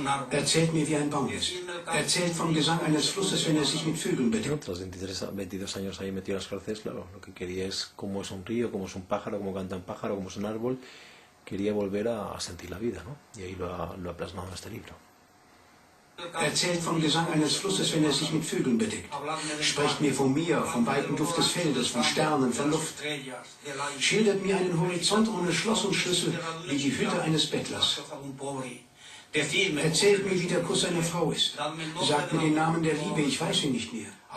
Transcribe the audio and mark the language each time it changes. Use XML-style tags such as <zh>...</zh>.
<de>Erzählt mir, wie ein Baum ist. Erzählt vom Gesang eines Flusses, wenn er sich mit Vögeln bedeckt.</de> <es>Tras 22 años ahí metido en las cárceles, claro, lo que quería es cómo es un río, cómo es un pájaro, cómo canta un pájaro, cómo es un árbol. Quería volver a sentir la vida, ¿no? Y ahí lo ha plasmado en este libro.</es> <de>Erzählt vom Gesang eines Flusses, wenn er sich mit Vögeln bedeckt. Sprecht mir vom Meer, vom weiten Duft des Feldes, von Sternen, von Luft. Schildert mir einen Horizont ohne Schloss und Schlüssel, wie die Hütte eines Bettlers. Erzählt mir, wie der Kuss einer Frau ist. Sagt mir den Namen der Liebe, ich weiß ihn nicht mehr.</de>